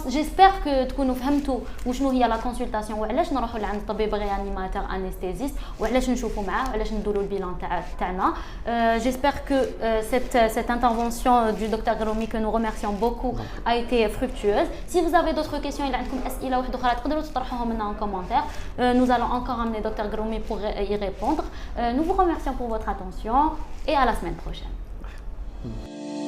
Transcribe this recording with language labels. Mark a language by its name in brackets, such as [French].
[French] J'espère que [Arabic] تكونوا فهمتوا وشنو هي la consultation وعلاش نروحوا لعند طبيب réanimateur anesthésiste وعلاش نشوفوا معاه وعلاش نديروا البيلان تاعنا. [French] J'espère que cette intervention du docteur Garoumi que nous remercions beaucoup a été fructueuse. Si vous avez d'autres questions [Arabic] إلا عندكم أسئلة واحدة أخرى تقدروا تطرحوهم لنا [French] en commentaire. Nous allons encore amener docteur Garoumi pour y répondre. Nous vous remercions pour votre attention. Et à la semaine prochaine.